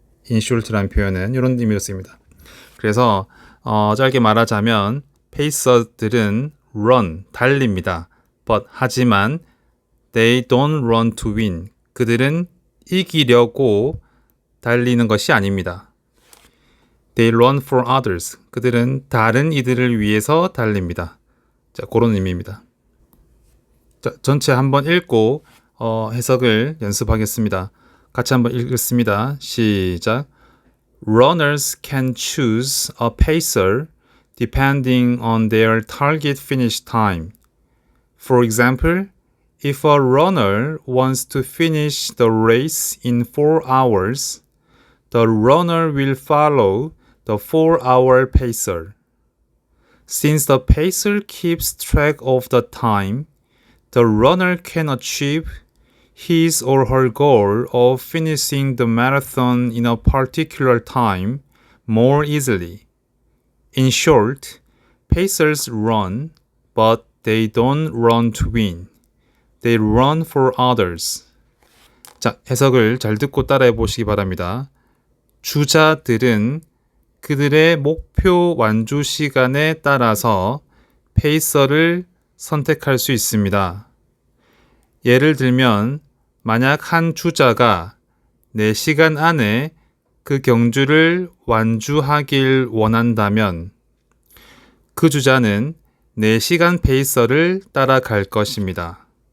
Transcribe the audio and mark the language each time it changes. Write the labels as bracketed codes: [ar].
[ko] in short라는 표현은 이런 의미로 쓰입니다. 그래서 짧게 말하자면 페이서들은 run, 달립니다. 하지만 [en] they don't run to win. [ko] 그들은 이기려고 달리는 것이 아닙니다. [en] They run for others. [ko] 그들은 다른 이들을 위해서 달립니다. 자, 그런 의미입니다. 자, 전체 한번 읽고 해석을 연습하겠습니다. 같이 한번 읽겠습니다. 시작. [en] Runners can choose a pacer depending on their target finish time. For example, if a runner wants to finish the race in 4 hours, the runner will follow the 4-hour pacer. Since the pacer keeps track of the time, the runner can achieve his or her goal of finishing the marathon in a particular time more easily. In short, pacers run, but they don't run to win. They run for others. [ko] 자, 해석을 잘 듣고 따라해 보시기 바랍니다. 주자들은 그들의 목표 완주 시간에 따라서 페이서를 선택할 수 있습니다. 예를 들면 만약 한 주자가 4시간 안에 그 경주를 완주하길 원한다면 그 주자는 4시간 페이서를 따라갈 것입니다.